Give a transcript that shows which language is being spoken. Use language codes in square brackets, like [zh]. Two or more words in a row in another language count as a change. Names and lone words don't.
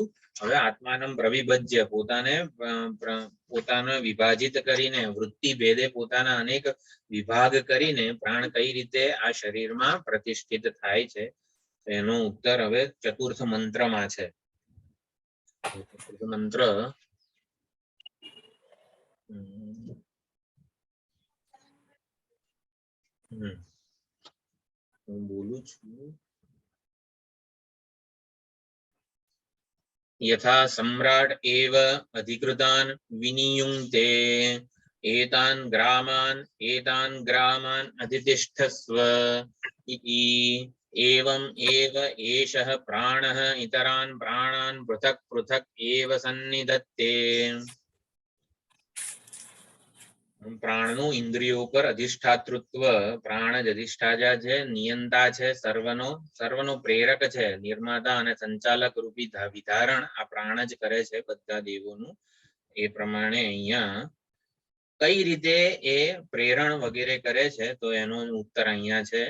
[gu] હવે [sa] આત્માનમ પ્રવિભજ્ય [gu] પોતાને વિભાજિત કરીને વૃત્તિ ભેદે પોતાના અનેક વિભાગ કરીને પ્રાણ કઈ રીતે આ શરીરમાં પ્રતિષ્ઠિત થાય છે એનો ઉત્તર હવે ચતુર્થ મંત્રમાં છે. ચતુર્થ મંત્ર હું બોલું છું. [sa] यथा सम्राट एव अधिकृतान् विनियुङ्क्ते एतान् ग्रामान् अधितिष्ठस्व इति एवं एव एषः प्राणः इतरान् प्राणान् पृथक् पृथक् एव सन्निधत्ते. [gu] પ્રાણનું ઇન્દ્રિયો પર અધિષ્ઠાતૃત્વ પ્રાણ જ અધિષ્ઠાતા છે, નિયંતા છે, સર્વનો પ્રેરક છે, નિર્માતા અને સંચાલક રૂપી વિધારણ આ પ્રાણ જ કરે છે બધા દેવોનું. એ પ્રમાણે અહીંયા કઈ રીતે એ પ્રેરણ વગેરે કરે છે તો એનો ઉત્તર અહીંયા છે.